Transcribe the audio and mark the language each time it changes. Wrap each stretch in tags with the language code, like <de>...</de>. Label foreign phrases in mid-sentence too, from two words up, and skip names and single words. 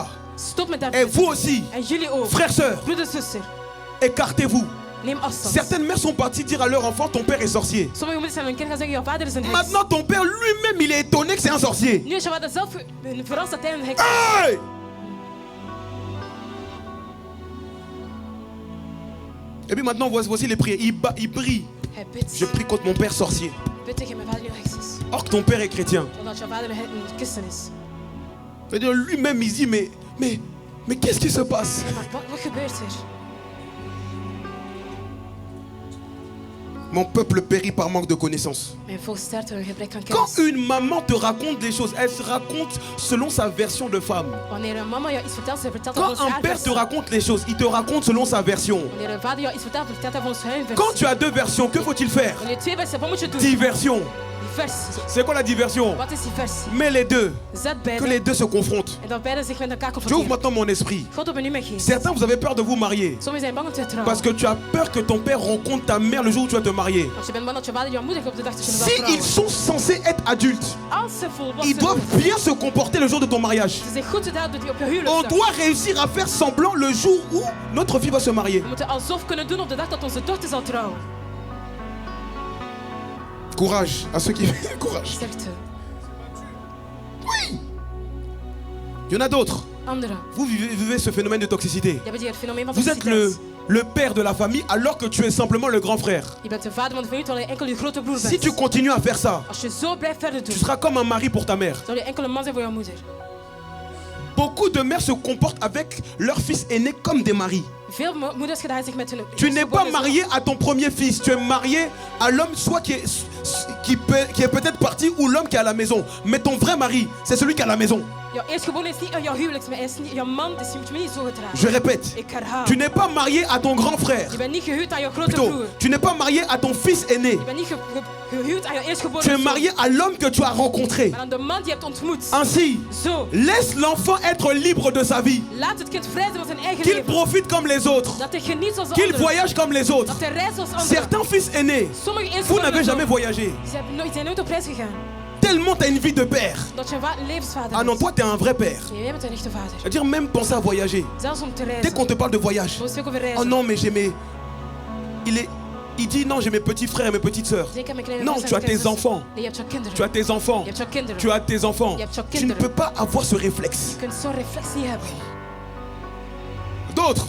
<nl>Stop met dat.</nl> <fr>Et vous aussi,</fr> <nl>En jullie ook.</nl> <fr>frères, sœurs,</fr> <nl>Broeder, zuster.</nl> <fr>écartez-vous.</fr> <nl>Neem afstand.</nl> <fr>Certaines mères sont parties dire à leur enfant, ton père est sorcier.</fr> <nl>Sommige moeders zijn hun kind gaan zeggen, jouw vader is een heks.</nl> <fr>Maintenant, ton père lui-même, il est étonné que c'est un sorcier.</fr> <nl>Nu is je vader zelf verrast dat hij een heks is. Hey!</nl> <fr>Et puis maintenant, voici les prières. Il prie.</fr> <nl>Hij bidt.</nl> <fr>Je prie contre mon père sorcier.</fr> <nl>Bid tegen mijn vader die een heks is.</nl> <fr>Or que ton père est chrétien.</fr> <nl>Omdat jouw vader een christen is.</nl> <fr>C'est-à-dire lui-même, il se dit, mais qu'est-ce qui se passe?</fr> <nl>Ja, maar wat gebeurt er?</nl> <fr>Mon peuple périt par manque de connaissances.</fr> <nl>Mijn volk sterft door een gebrek aan</nl> <fr>Quand</fr> <nl>kennis.</nl> <fr>une maman te raconte des choses, elle se raconte selon sa version de femme.</fr> <nl>Wanneer een mama jou iets vertelt, ze vertelt</nl> <fr>Quand</fr> <nl>volgens</nl> <fr>un</fr> <nl>haar</nl> <fr>père te</fr> <nl>versie.</nl> <fr>raconte les choses, il te raconte selon sa version.</fr> <nl>Wanneer een vader jou iets vertelt, vertelt hij volgens hun</nl> <fr>Quand</fr> <nl>versie.</nl> <fr>tu as deux versions, que faut-il faire?</fr> <nl>Wanneer je twee versies hebt, wat moet je doen?</nl> <fr>Diversion.</fr> <nl>Die versie.</nl> <fr>C'est quoi la diversion?</fr> <nl>Wat is die versie?</nl> <fr>Mets les deux.</fr> <nl>Zet</nl> <fr>Que</fr> <nl>beide.</nl> <fr>les deux se confrontent.</fr> <nl>En dat beide zich met elkaar</nl> <fr>Je ouvre</fr> <nl>confronteren.</nl> <fr>maintenant mon esprit.</fr> <nl>God op nu mijn geest.</nl> <fr>Certains, vous avez peur de vous marier.</fr> <nl>Sommigen zijn bang om te trouwen.</nl> <fr>Parce que tu as peur que ton père rencontre ta mère le jour où tu vas te marier.</fr> <nl>Want je bent bang dat je vader jouw moeder op de dag dat je</nl> <fr>Si</fr> <nl>wil trouwen.</nl> <fr>ils sont censés être adultes,</fr> <nl>Als ze volwassen</nl> <fr>ils doivent</fr> <nl>worden,</nl> <fr>bien se comporter le jour de ton mariage.</fr> <nl>ze zich goed te houden op je</nl> <fr>On</fr> <nl>huwelijksdag.</nl> <fr>doit réussir à faire semblant le jour où notre fille va se marier.</fr> <nl>We moeten alsof kunnen doen op de dag dat onze dochter zal trouwen.</nl> <fr>Courage à ceux qui... Courage.</fr> <nl>Sterkte.</nl> <fr>Il y en a d'autres.</fr> <nl>Anderen.</nl> <fr>Vous vivez ce phénomène de toxicité.</fr> <nl>Je hebt hier het fenomeen van</nl> <fr>Vous êtes</fr> <nl>toxiciteit.</nl> <fr>le père de la famille alors que tu es simplement le grand frère.</fr> <nl>Je bent de vader van de familie terwijl je enkel je grote broer</nl> <fr>Si</fr> <nl>bent.</nl> <fr>tu continues à faire ça,</fr> <nl>Als je zo blijft verder doen,</nl> <fr>tu seras comme un mari pour ta mère.</fr> <nl>zal je enkel een man zijn voor jouw moeder.</nl> <fr>Beaucoup de mères se comportent avec leur fils aîné comme des maris.</fr> <nl>Veel moeders gedragen zich met hun...</nl> <fr>Tu n'es pas marié à ton premier fils, tu es marié à l'homme soit qui est peut-être parti ou l'homme qui est à la maison. Mais ton vrai mari, c'est celui qui est à la maison.</fr> <nl>Jouw eerstgeboren is niet jouw huwelijks, maar is niet, jouw man is niet zo gedragen.</nl> <fr>Je répète,</fr> <nl>Ik herhaal.</nl> <fr>tu n'es pas marié à ton grand frère.</fr> <nl>Je bent niet gehuwd aan jouw grote</nl> <fr>Plutôt,</fr> <nl>broer.</nl> <fr>tu n'es pas marié à ton fils aîné.</fr> <nl>Je bent niet gehuwd aan jouw eerstgeboren</nl> <fr>Tu es</fr> <nl>zoon.</nl> <fr>marié à l'homme que tu as rencontré.</fr> <nl>Maar aan de man die je hebt ontmoet.</nl> <fr>Ainsi,</fr> <nl>Zo.</nl> <fr>laisse l'enfant être libre de sa vie.</fr> <nl>Laat het kind vrij zijn van zijn eigen</nl> <fr>Qu'il</fr> <nl>leven.</nl> <fr>profite comme les autres.</fr> <nl>Dat hij geniet zoals de</nl> <fr>Qu'il</fr> <nl>anderen.</nl> <fr>voyage comme les autres.</fr> <nl>Dat hij reist zoals anderen.</nl> <fr>Certains fils aînés,</fr> <nl>Sommige</nl> <fr>vous</fr> <nl>eerstgeborenen</nl> <fr>n'avez jamais</fr> <nl>zonen,</nl> <fr>voyagé.</fr> <nl>die zijn nooit op reis gegaan.</nl> <fr>Tellement tu as une vie de père.</fr> <nl>Dat je een levensvader</nl> <fr>Ah non,</fr> <nl>is.</nl> <fr>toi tu es un vrai père.</fr> <nl>Nee, jij bent een echte vader.</nl> <fr>C'est-à-dire même penser à voyager.</fr> <nl>Zelfs om te</nl> <fr>Dès</fr> <nl>reizen.</nl> <fr>qu'on te parle de voyage.</fr> <nl>We spreken over reizen.</nl> <fr>Oh non, mais j'ai mes... Il dit non, j'ai mes petits frères et mes petites sœurs.</fr> <nl>Zeker met kleine</nl> <fr>Non,</fr> <nl>zussen</nl> <fr>tu</fr> <nl>en</nl> <fr>as tes</fr> <nl>kleine zussen.</nl> <fr>enfants.</fr> <nl>Nee, je hebt jouw kinderen.</nl> <fr>Tu as tes enfants.</fr> <nl>Je hebt jouw kinderen.</nl> <fr>Tu as tes enfants.</fr> <nl>Je hebt jouw</nl> <fr>Tu ne</fr> <nl>kinderen.</nl> <fr>peux pas avoir ce réflexe.</fr> <nl>Je kunt zo'n reflex niet hebben.</nl>